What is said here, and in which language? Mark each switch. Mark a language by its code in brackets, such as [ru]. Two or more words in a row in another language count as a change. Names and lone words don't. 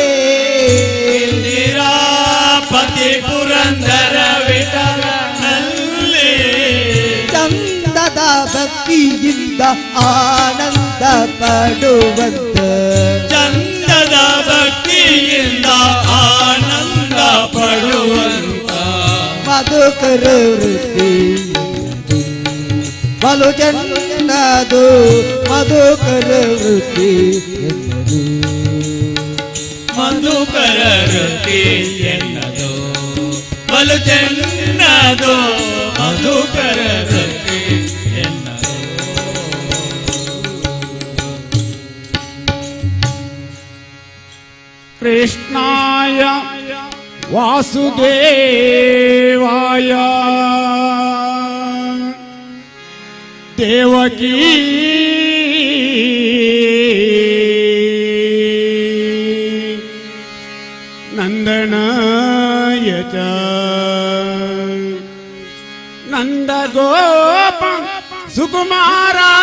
[kn] ಇಂದಿರಾ ಪತಿ ಪುರಂದರ ವಿಠಲನಲ್ಲಿ ಚಂದದ ಭಕ್ತಿಯಿಂದ ಆನಂದ ಪಡುವಂತ ಚಂದದ ಭಕ್ತಿಯಿಂದ ಆನಂದ ಪಡುವಂತ ಮಧುಕರ ವೃತ್ತಿ ಎನ್ನದು ಬಲು ಚೆನ್ನದು ಮಧುಕರ ವೃತ್ತಿ ಎನ್ನದು ಮಧುಕರ ವೃತ್ತಿ ಎನ್ನದು ಬಲು ಚೆನ್ನದು ಮಧುಕರ ವೃತ್ತಿ ಎನ್ನದು [sa] ಕೃಷ್ಣಾಯ ವಾಸುದೇವಾಯ ದೇವಕೀ ನಂದನಾಯ ಚ ನಂದಗೋಪ ಸುಕುಮಾರ